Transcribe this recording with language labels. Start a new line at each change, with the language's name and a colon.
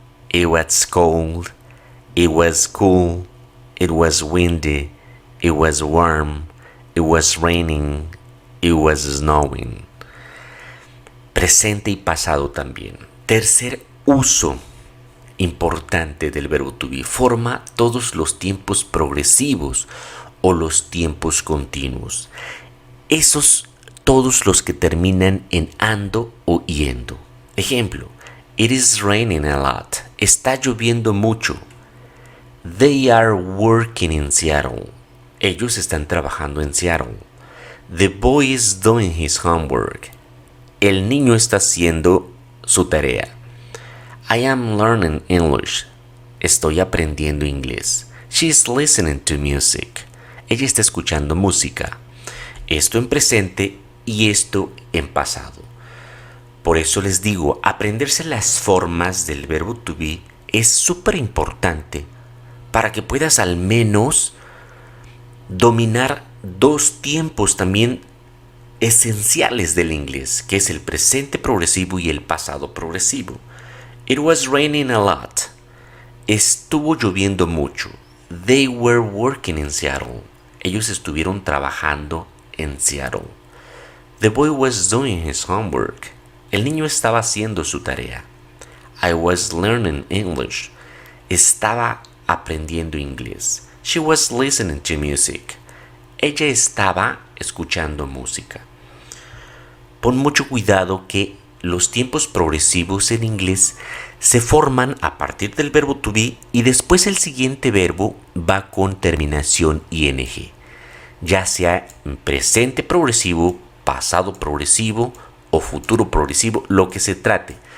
English: It was cold. It was cool. It was windy. it was warm, it was raining, it was snowing.
Spanish: Presente y pasado también. Tercer uso importante del verbo to be. Forma todos los tiempos progresivos o los tiempos continuos. Esos todos los que terminan en ando o yendo.
English: Ejemplo, it is raining a lot.
Spanish: Está lloviendo mucho.
English: They are working in Seattle.
Spanish: Ellos están trabajando en Seattle.
English: The boy is doing his homework.
Spanish: El niño está haciendo su tarea.
English: I am learning English.
Spanish: Estoy aprendiendo inglés.
English: She is listening to music.
Spanish: Ella está escuchando música. Esto en presente y esto en pasado. Por eso les digo, aprenderse las formas del verbo to be es súper importante para que puedas al menos dominar dos tiempos también esenciales del inglés, que es el presente progresivo y el pasado progresivo.
English: It was raining a lot.
Spanish: Estuvo lloviendo mucho.
English: They were working in Seattle.
Spanish: Ellos estuvieron trabajando en Seattle.
English: The boy was doing his homework.
Spanish: El niño estaba haciendo su tarea.
English: I was learning English.
Spanish: Estaba aprendiendo inglés.
English: She was listening to music.
Spanish: Ella estaba escuchando música. Pon mucho cuidado que los tiempos progresivos en inglés se forman a partir del verbo to be y después el siguiente verbo va con terminación ing, ya sea presente progresivo, pasado progresivo o futuro progresivo, lo que se trate.